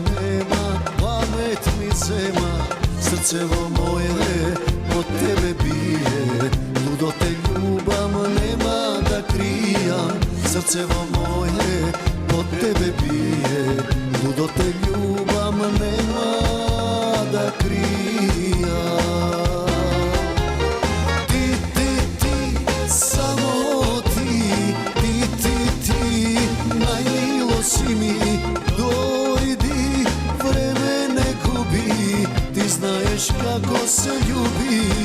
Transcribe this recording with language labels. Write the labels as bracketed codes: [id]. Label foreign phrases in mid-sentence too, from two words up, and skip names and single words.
[mk] нема, памет ми зема, срцево моје од тебе бие, лудо те љубам, нема да кријам, срцево моје од тебе бие, лудо те љубам, нема да кријам. Си ми дојди, [sr] vreme ne gubi, ti znaješ kako se ljubi.